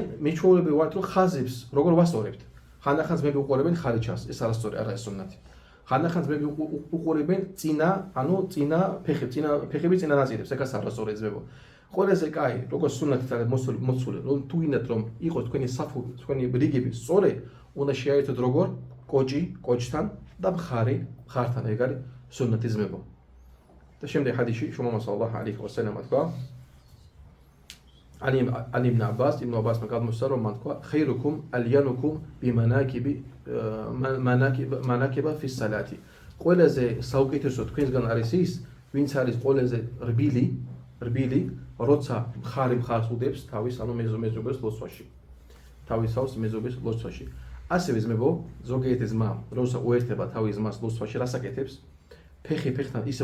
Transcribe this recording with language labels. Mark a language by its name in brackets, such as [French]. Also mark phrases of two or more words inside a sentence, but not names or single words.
[Georgian] მიჩვეულები ვართ რომ ხაზებს როგორ ვასწორებთ ხანდახან ძმები უყურებენ ხალიჩას ეს არასწორი არა ეს სუნნათი ხანდახან ძმები უყურებენ წინა ფეხები წინა ნაწილებს ეგაც არასწორი ძმებო ყველაზე კაი როგორც სუნნათით არის მოსული რომ თუ გინდათ რომ იყოს თქვენი საფუ თქვენი რიგები სწორი უნდა შეაერთოთ როგორ კოჭთან და მხართან ეგ არის სუნნათი ძმებო და შემდეგ ჰადისში შუმავა [Arabic] صلى الله عليه وسلم [Georgian] თქვა [Arabic] عن ابن عباس [Georgian] გადმოსცა რომ მან თქვა [Arabic] خيركم الينكم بمناكب في الصلاه [Georgian] ყველაზე საუკეთესო თქვენსგან არის ის ვინც არის ყველაზე რბილი როცა მხარს უდებს თავის ანუ მეზობლის ლოცვაში ასევე ძმებო ზოგიერთი ძმა როცა უერთდება თავის ძმას ლოცვაში რას აკეთებს ფეხთან ისე